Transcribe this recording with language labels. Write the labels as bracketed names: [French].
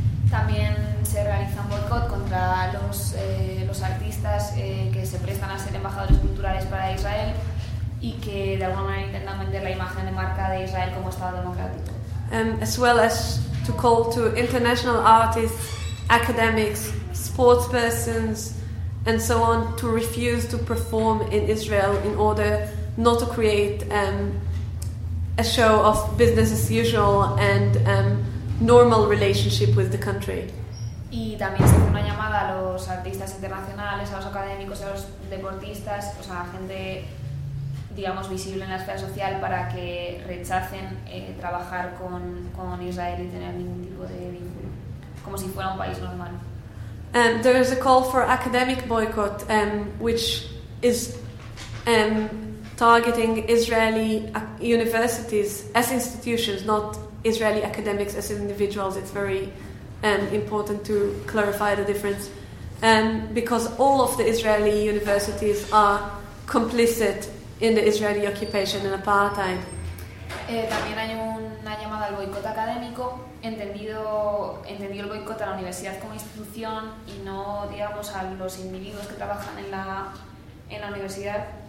[Spanish] También se realiza un boicot contra los artistas que se prestan a ser embajadores culturales para Israel y que de alguna manera intentan vender la imagen de marca de Israel como Estado democrático. [English] As well as to call to international artists, academics, sports persons, and so on, to refuse to perform in Israel in order not to create a show of business as usual and normal relationship with the country. [Spanish] Y también se hace una llamada a los artistas internacionales, a los académicos, a los deportistas, o sea, gente, digamos, visible en la esfera social, para que rechacen trabajar con Israel y tener ningún tipo de vínculo, como si fuera un país normal. [English] There is a call for academic boycott, which is targeting Israeli universities as institutions, not Israeli academics as individuals. It's very important to clarify the difference, because all of the Israeli universities are complicit in the Israeli occupation and apartheid. [Spanish] También hay una llamada al boicot académico, entendido el boicot a la universidad como institución y no, digamos, a los individuos que trabajan en la universidad.